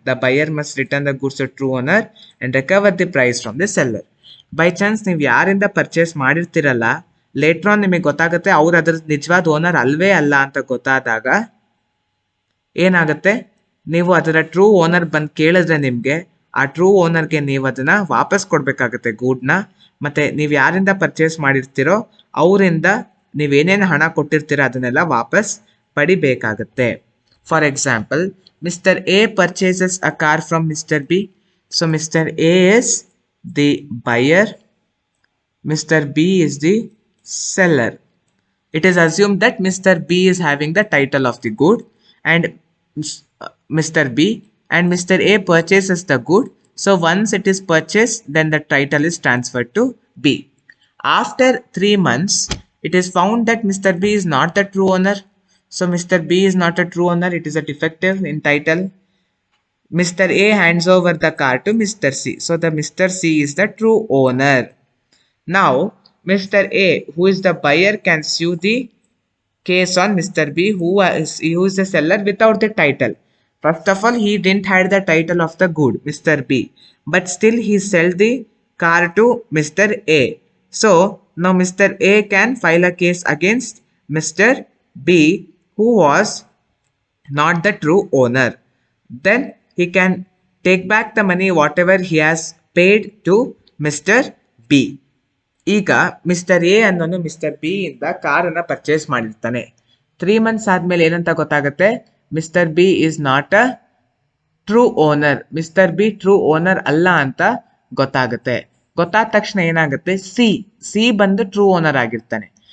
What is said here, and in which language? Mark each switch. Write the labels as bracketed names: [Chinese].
[English] The buyer must return the goods to the true owner and recover the price from the seller. [Kannada] By chance ನೀವು ಯಾರಿಂದ purchase ಮಾಡಿರ್ತೀರಲ್ಲ, later on ನಿಮಗೆ ಗೊತ್ತಾಗುತ್ತೆ ಅವ್ರು ಅದ್ರ ನಿಜವಾದ owner ಅಲ್ವೇ ಅಲ್ಲ ಅಂತ ಗೊತ್ತಾದಾಗ ಏನಾಗುತ್ತೆ, ನೀವು ಅದರ ಟ್ರೂ ಓನರ್ ಬಂದು ಕೇಳಿದ್ರೆ ನಿಮಗೆ ಆ ಟ್ರೂ ಓನರ್ಗೆ ನೀವು ಅದನ್ನ ವಾಪಸ್ ಕೊಡಬೇಕಾಗುತ್ತೆ ಗೂಡ್ನ. ಮತ್ತೆ ನೀವು ಯಾರಿಂದ ಪರ್ಚೇಸ್ ಮಾಡಿರ್ತೀರೋ ಅವರಿಂದ ನೀವೇನೇನು ಹಣ ಕೊಟ್ಟಿರ್ತೀರೋ ಅದನ್ನೆಲ್ಲ ವಾಪಸ್ ಪಡಿಬೇಕಾಗುತ್ತೆ. [English] For example, mister A purchases a car from mister B. So mister A is the buyer, mister B is the seller. it is assumed that Mr. B is having the title of the good, and Mr. B and Mr. A purchases the good. So once it is purchased, then the title is transferred to B. After 3 months, it is found that Mr. B is not the true owner. So Mr. B is not a true owner, it is a defective in title. Mr. A hands over the car to Mr. C. So the Mr. C is the true owner. Now, Mr. A, who is the buyer, can sue the case on Mr. B, who is the seller without the title. First of all, he didn't have the title of the good, Mr. B, but still he sold the car to Mr. A. So now Mr. A can file a case against Mr. B, who was not the true owner. Then he can take back the money whatever he has paid to Mr. B. [Kannada] ಈಗ mister A ಅನ್ನೋನು mister B ಇಂದ ಕಾರನ್ನ purchase ಮಾಡಿರ್ತಾನೆ. 3 months ಆದ್ಮೇಲೆ ಏನಂತ ಗೊತ್ತಾಗುತ್ತೆ, [English] mister B is not a true owner, [Kannada] mister be true owner ಅಲ್ಲ ಅಂತ ಗೊತ್ತಾಗುತ್ತೆ. ಗೊತ್ತಾದ ತಕ್ಷಣ ಏನಾಗುತ್ತೆ, ಸಿ ಬಂದು ಟ್ರೂ ಓನರ್ ಆಗಿರ್ತಾನೆ.